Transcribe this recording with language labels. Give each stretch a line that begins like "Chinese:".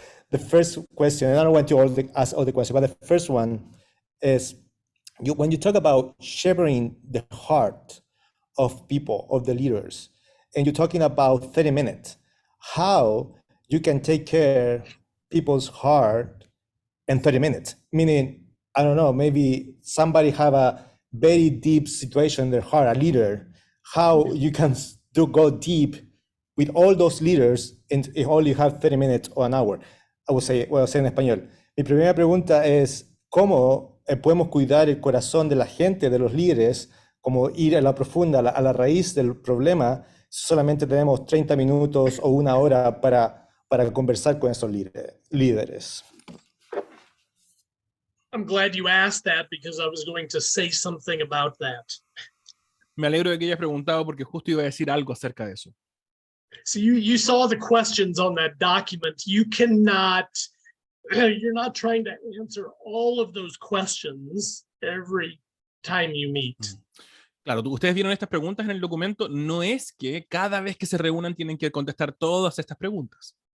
English: The first question, and I don't want to ask all the questions, but the first one is, when you talk about shepherding the heart of people, of the leaders, and you're talking about 30 minutes, how you can take care people's heart in 30 minutes? Meaning, I don't know, maybe somebody have a very deep situation in their heart, a leader, how you can go deep with all those leaders and if only have 30 minutes or an hour. I would say, well, say
Spanish: en español. Mi primera pregunta es, ¿cómo podemos cuidar el corazón de la gente, de los líderes, como ir a la profunda, a la raíz del problema, si solamente tenemos 30 minutos o una hora para conversar con esos líderes?
English: I'm glad you asked that because I was going to say something about that.
Spanish: Me alegro de que hayas preguntado porque justo iba a decir algo acerca de eso.
English: So you saw the questions on that document. You cannot, you're not trying to answer all of those questions every time you meet.
Spanish: Claro, ustedes vieron estas preguntas en el documento, no es que cada vez que se reúnan tienen que contestar todas estas preguntas.